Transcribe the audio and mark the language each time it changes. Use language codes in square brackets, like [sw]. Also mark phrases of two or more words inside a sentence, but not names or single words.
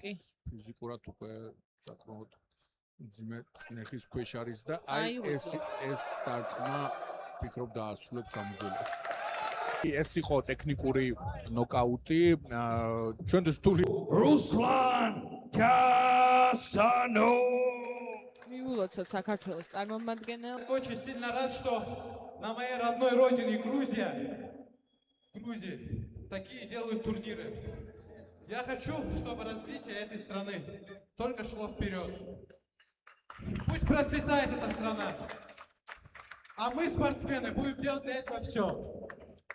[ka] ფიზიკურად უკვე საკმაოდ ძიმე წნეხის ქვეშ არის და აი ეს დარტყმა ფიქრობ დაასრულებს ამ ბრძოლას. ეს იყო ტექნიკური ნოკაუტი. ჩვენთვის თული Ruslan Kasano. მივულოცოთ საქართველოს წარმომადგენელ. [ru] Очень сильно рад, что на моей родной родине Грузии такие делают турниры. Я хочу, чтобы развитие этой страны только шло вперед. Пусть процветает эта страна. А мы, спортсмены, будем делать для этого все.